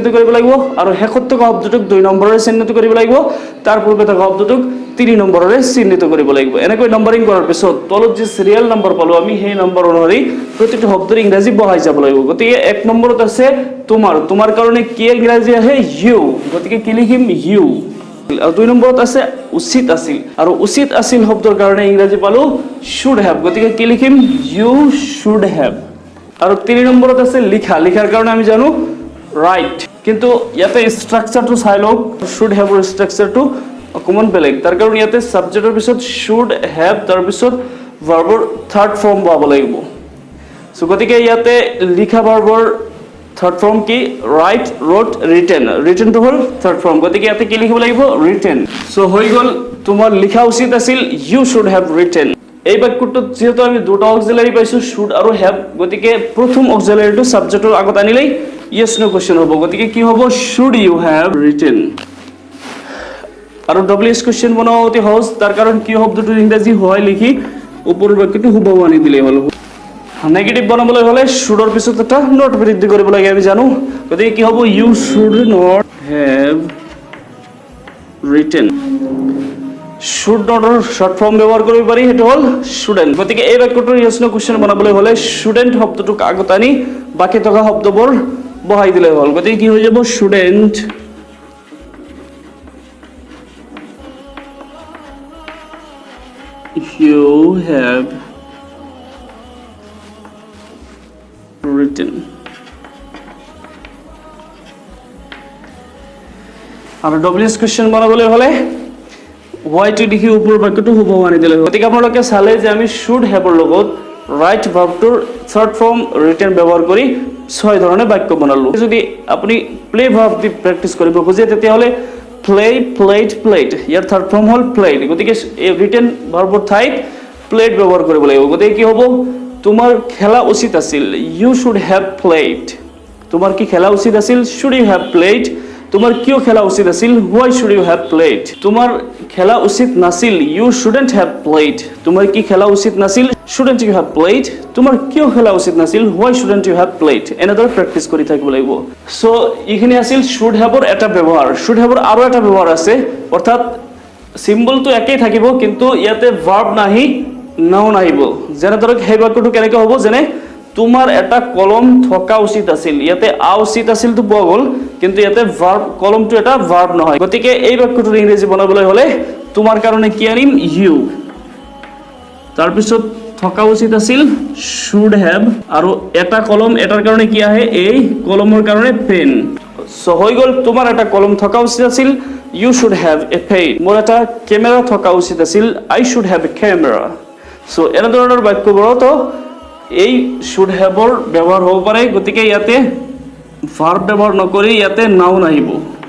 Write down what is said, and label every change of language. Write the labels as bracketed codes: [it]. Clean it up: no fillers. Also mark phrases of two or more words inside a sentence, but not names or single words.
[as] কৰিব লাগিব আৰু শেষত থকা শব্দটোক 2 নম্বৰেৰে চিহ্নিত কৰিব লাগিব তাৰ পূৰ্বে থকা শব্দটোক 3 নম্বৰেৰে চিহ্নিত কৰিব লাগিব এনেকৈ নাম্বাৰিং কৰাৰ পিছত তলত যে সিৰিয়াল নম্বৰ পালো আমি সেই নম্বৰ অনুসৰি প্ৰতিটো শব্দৰ ইংৰাজী বহাই যাব লাগিব গতিকে 1 নম্বৰত আছে তোমাৰ কাৰণে কি ইংৰাজী আহে ইউ গতিকে কি লিখিম ইউ আৰু 2 নম্বৰত আছে উচিত আছিল আৰু উচিত আছিল শব্দৰ কাৰণে ইংৰাজী পালো [en] should have [as] গতিকে কি লিখিম [en] you should have [as] আৰু 3 নম্বৰত আছে লিখাৰ কাৰণে আমি জানো write কিন্তু ইয়াতে স্ট্ৰাকচাৰটো চাই লওক [en] should have [as] ৰ স্ট্ৰাকচাৰটো অকমান বেলেগ তাৰ কাৰণ ইয়াতে সাবজেক্টৰ পিছত should have তাৰ পিছত [en] verbৰ third form [as] পাব লাগিব সো গতিকে ইয়াতে লিখা [en] verbৰ third form [as] কি [en] write wrote written [as] to হল [en] third form [as] গতিকে ইয়াতে কি লিখিব লাগিব written সো হৈ গল তোমাৰ লিখা উচিত আছিল [en] you should have written [as] এই বাক্যটো যেহেতু আমি দুটা অক্সিলাৰি পাইছো should আৰু have গতিকে প্ৰথম অক্সিলাৰিটো সাবজেক্টৰ আগত আনিলেই [en] yes no question [as] হ'ব গতিকে কি হ'ব [en] should you have written [as] আৰু [en] WH question [as] বনাও অতি সহজ তাৰ কাৰণ কি শব্দটো ইংৰাজী হয় লিখি ওপৰৰ বাক্যটো হুবহু আনি দিলে হল নেগেটিভ বনাবলৈ হলে শুডৰ পিছত এটা নট বৃদ্ধি কৰিব লাগে আমি জানো গতিকে কি হ'ব [en] you should not have written should not [as] ৰ [en] short form [as] ব্যবহার কৰিব পাৰি হেতু হল shouldn't গতিকে এই বাক্যটোৰ [en] yes no question [as] বনাবলৈ হলে shouldn't শব্দটোক আগত আনি বাকি থকা শব্দবোৰ বহাই দিলে হল গতিকে কি হৈ যাব shouldn't [en] you have written [as] আৰু [en] WH question [as] বনাবলৈ হলে why টো দেখি ওপৰ বাক্যটো হুবহু আনি দিলে গতিকে আপোনালোকে চালে যে আমি [en] should have [as] ৰ লগত right [en] verbটোৰ third form [as] written ব্যৱহাৰ কৰি 6 ধৰণে বাক্য বনালো যদি আপুনি [en] play verb [as] দি প্ৰেক্টিস কৰিব খোজে তেতিয়াহলে [en] play played played [as] ইয়াৰ [en] third form [as] হল played গতিকে এই written ভাৰ্বৰ ঠাইত played ব্যৱহাৰ কৰিব লাগিব গতিকে কি হ'ব তোমাৰ খেলা উচিত আছিল [en] you should have played [as] তোমাৰ কি খেলা উচিত আছিল [en] should you have played [as] তোমাৰ কিয় খেলা উচিত আছিল [en] why should you have played [as] তোমাৰ খেলা উচিত নাছিল [en] you shouldn't have played [as] তোমাৰ কি খেলা উচিত নাছিল [en] shouldn't you have [as] played তোমাৰ কিয় খেলা উচিত নাছিল [en] why shouldn't you have played [as] এনেদৰে প্ৰেক্টিস কৰি থাকিব লাগিব সো ইখিনি আছিল [en] should have [as] ৰ এটা ব্যৱহাৰ [en] should have [as] ৰ আৰু এটা ব্যৱহাৰ আছে অৰ্থাৎ সিম্বলটো একেই থাকিব কিন্তু ইয়াতে ভাৰ্ব নাহি নাউন আহিব যেনে ধৰক সেই বাক্যটো কেনেকৈ হ'ব যেনে তোমাৰ এটা কলম থকা উচিত আছিল ইয়াতে আ উচিত আছিল তো পোৱা গল কিন্তু ইয়াতে ভাৰ্ব কলমটো এটা ভাৰ্ব নহয় গতিকে এই বাক্যটোৰ ইংৰাজী বনাবলৈ হলে তোমাৰ কাৰণে কি আনিম you তাৰ পিছত থকা উচিত আছিল [en] should have [as] আৰু এটা কলম এটাৰ কাৰণে কি আহে এই কলমৰ কাৰণে পেন সো হৈ গল তোমাৰ এটা কলম থকা উচিত আছিল [en] you should have a pen [as] মোৰ এটা ক্যামেৰা থকা উচিত আছিল [en] I should have a camera [as] সো এনে ধৰণৰ বাক্যবোৰত এই [en] should have [as] ৰ ব্যৱহাৰ হ'ব পাৰে গতিকে ইয়াতে ভাৰ্ব ব্যৱহাৰ নকৰি ইয়াতে নাউন আহিব